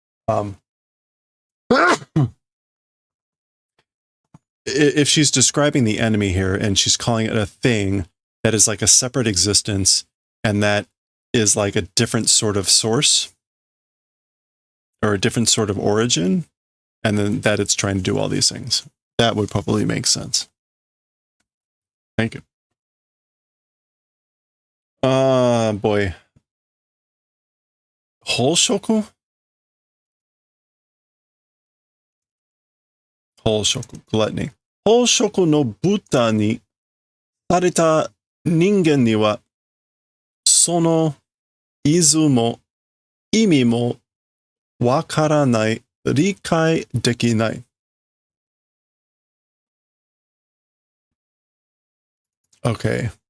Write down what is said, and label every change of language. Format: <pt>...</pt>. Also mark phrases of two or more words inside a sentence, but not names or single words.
<en>If she's describing the enemy here and she's calling it a thing that is like a separate existence and that is like a different sort of source or a different sort of origin, and then that it's trying to do all these things, that would probably make sense. Thank you. Boy.</en> <ja>Holshoku? Holshoku, gluttony. ホルショクの豚にされた人間にはそのイズも意味もわからない、理解できない.</ja> <en>Okay.</en>